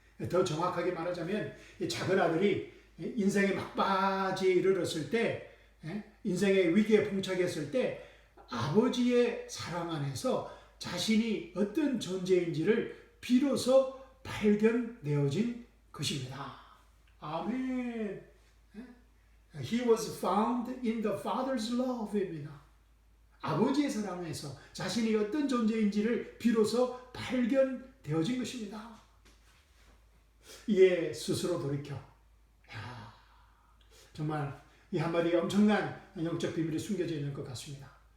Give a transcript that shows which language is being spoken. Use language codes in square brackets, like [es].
[ko] 더 정확하게 말하자면 작은 아들이 인생의 막바지에 이르렀을 때, 인생의 위기에 봉착했을 때 아버지의 사랑 안에서 자신이 어떤 존재인지를 비로소 발견되어진 것입니다. 아멘. [en] He was found in the Father's love입니다. [ko] 아버지의 사랑에서 자신이 어떤 존재인지를 비로소 발견되어진 것입니다. 이에 스스로 돌이켜 정말 이 한마디에 엄청난 영적 비밀이 숨겨져 있는 것 같습니다.